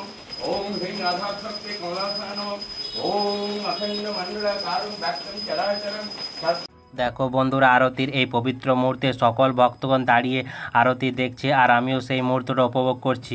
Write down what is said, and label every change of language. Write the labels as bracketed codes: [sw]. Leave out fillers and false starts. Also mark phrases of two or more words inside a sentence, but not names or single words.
[sa] ओम श्री राधाकृष्णे कमलासाय नमः। ओम अखंड मंडलाकारं व्याप्तं चराचरं। [bn] দেখো বন্ধুরা আরতির এই পবিত্র মুহূর্তে সকল ভক্তগণ দাঁড়িয়ে আরতি দেখছে আর আমিও সেই মুহূর্তটা উপভোগ করছি।